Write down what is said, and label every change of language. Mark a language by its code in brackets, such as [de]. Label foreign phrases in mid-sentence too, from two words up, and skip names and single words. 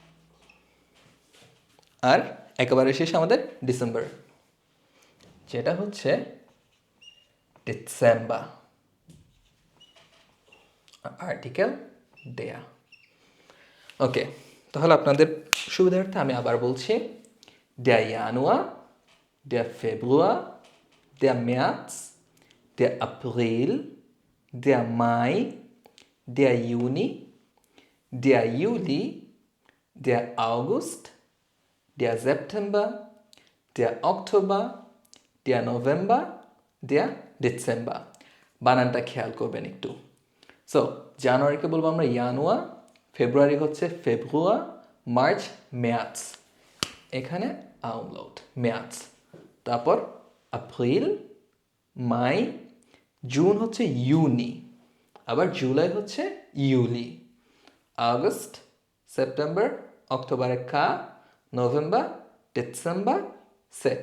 [bn] আর একেবারে শেষে আমাদের ডিসেম্বর, যেটা হচ্ছে ডিসেম্বর, আর্টিকেল দেয়া। ওকে, তাহলে আপনাদের সুবিধার্থে আমি আবার বলছি, [de] der Januar, der Februar, der März, der April, der Mai, der Juni, der Juli, der August, der September, der Oktober, der November, der Dezember। [bn] বানানটা খেয়াল করবেন একটু। সো জানুয়ারিকে বলবো আমরা ইয়ানুয়া, ফেব্রুয়ারি হচ্ছে ফেব্রুয়া, মার্চ মেয়ার্চ, এখানে আউমলাউট মেয়ার্চ। তারপর এপ্রিল, মাই, জুন হচ্ছে ইউনি, আবার জুলাই হচ্ছে ইউলি, আগস্ট, সেপ্টেম্বর, অক্টোবরে কা, নভেম্বর, ডিসেম্বর, সেট।